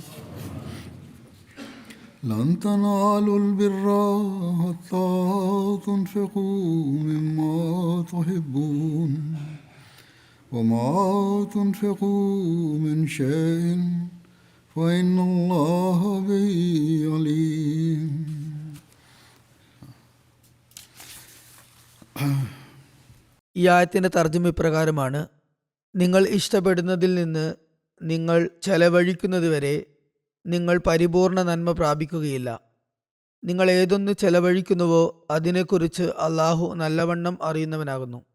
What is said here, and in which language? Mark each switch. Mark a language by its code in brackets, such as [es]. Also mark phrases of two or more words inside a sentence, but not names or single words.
[ar] لن تنالوا البر حتى تنفقوا مما تحبون وما تنفقوا من شيء فإن الله به عليم. [ml] ഈ ആയത്തിൻ്റെ തർജ്ജമ ഇപ്രകാരമാണ്: നിങ്ങൾ ഇഷ്ടപ്പെടുന്നതിൽ നിന്ന് നിങ്ങൾ ചെലവഴിക്കുന്നതുവരെ നിങ്ങൾ പരിപൂർണ നന്മ പ്രാപിക്കുകയില്ല. നിങ്ങൾ ഏതൊന്ന് ചെലവഴിക്കുന്നുവോ അതിനെക്കുറിച്ച് അള്ളാഹു നല്ലവണ്ണം അറിയുന്നവനാകുന്നു.